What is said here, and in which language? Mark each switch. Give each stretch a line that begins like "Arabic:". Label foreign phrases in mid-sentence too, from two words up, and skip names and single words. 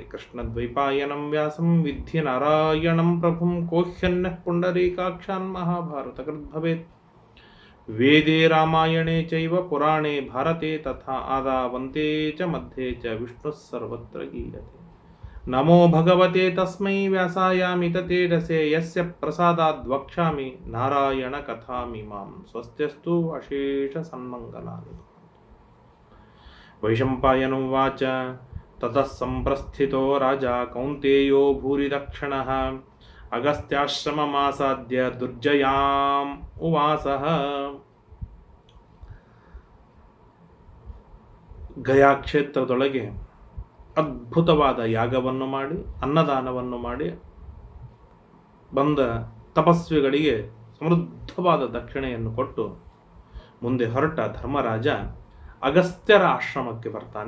Sanskrit: कृष्णद्वैपायनं व्यासं विद्धि नारायणं प्रभुं कोह्यन्यः पुण्डरीकाक्षान् महाभारतकृत् भवेत्. वेदे रामायणे चैव पुराणे भारते तथा आदावन्ते च मध्ये च विष्णुः सर्वत्र गीयते. नमो भगवते तस्मै व्यासायामित तेजसे यस्य प्रसादाद् वक्ष्यामि नारायण कथामिमां. स्वस्त्यस्तु अशेष सन्मङ्गलानि. वैशम्पायनं वाच ततः सम्प्रस्थितो राजा कौन्तेयो भूरिदक्षिणः अगस्त्याश्रममासाद्य दुर्जयां उवासः.
Kannada: ಗಯಾ ಕ್ಷೇತ್ರದೊಳಗೆ ಅದ್ಭುತವಾದ ಯಾಗವನ್ನು ಮಾಡಿ ಅನ್ನದಾನವನ್ನು ಮಾಡಿ ಬಂದ ತಪಸ್ವಿಗಳಿಗೆ ಸಮೃದ್ಧವಾದ ದಕ್ಷಿಣೆಯನ್ನು ಕೊಟ್ಟು ಮುಂದೆ ಹೊರಟ ಧರ್ಮರಾಜ ಅಗಸ್ತ್ಯರ ಆಶ್ರಮಕ್ಕೆ ಬರ್ತಾನೆ.